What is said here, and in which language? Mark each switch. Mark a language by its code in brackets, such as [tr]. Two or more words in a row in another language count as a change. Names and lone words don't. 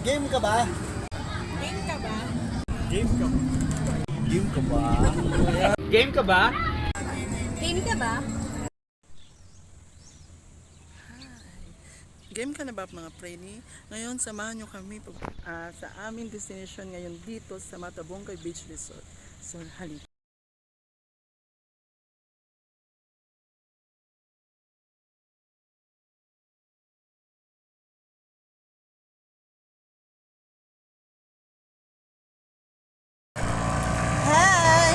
[tl] ka ba? Game ka ba? Game ka ba? Game ka ba? Game ka ba? Game ka ba? Game ka na ba mga preni? Ngayon samahan nyo kami sa aming destination ngayon dito sa Matabongkay Beach Resort. So halika. Hi!